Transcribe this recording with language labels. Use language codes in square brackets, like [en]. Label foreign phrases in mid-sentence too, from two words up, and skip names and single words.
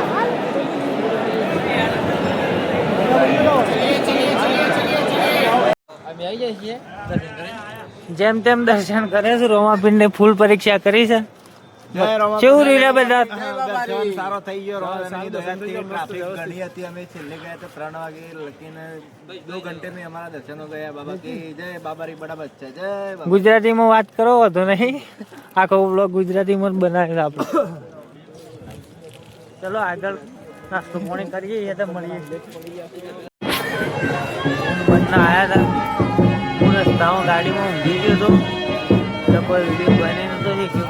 [gu] જેમ તેમ દર્શન કરે છે. રોમાપીર ને ફૂલ પરીક્ષા કરી છે. કેવું રહ્યું બધા? સારો થઈ ગયો. ટ્રાફિક ઘણી હતી. અમે છેલ્લે ગયા તો 3 વાગે લખીને [hi] 2 ઘંटे में हमारा दर्शन हो गया. बाबा की जय. बाबारी बड़ा बच्चा जय बाबा. [gu] ગુજરાતીમાં વાત કરો તો નહીં. આખો બ્લોગ ગુજરાતીમાં જ બનાવે છે આપણે. ચલો આગળ નાસ્તો પાણી કરીએ તો મળીએ. બંને આવ્યા હતા. હું રસ્તામાં ગાડીમાં ઊંઘી ગયો હતો એટલે કોઈ વિડીયો બની નતો શીખ્યો.